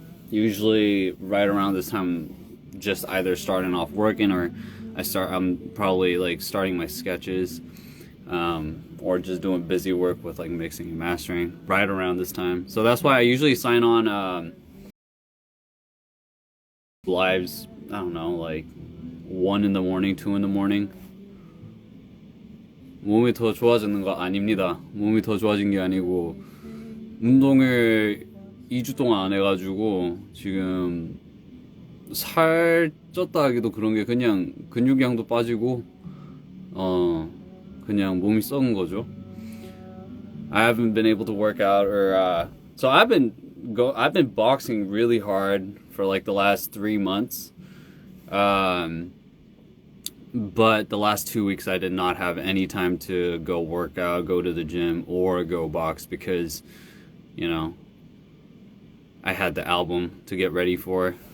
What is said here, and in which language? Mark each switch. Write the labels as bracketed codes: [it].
[en] Usually right around this time, just either starting off working or I'm probably like starting my sketches, or just doing busy work with like mixing and mastering right around this time. So that's why I usually sign on lives, I don't know, like 1 in the morning, 2 in the morning. [ko] 몸이 더 좋아지는 거 아닙니다. 몸이 더 좋아진 게 아니고 운동을 2주 동안 안 해가지고 지금 살 쪘다 하기도 그런 게 그냥 근육량도 빠지고 그냥 몸이 썩은 거죠. [en] I haven't been able to work out or so I've been boxing really hard for like the last 3 months. But the last 2 weeks I did not have any time to go work out, go to the gym, or go box because, you know, I had the album to get ready for.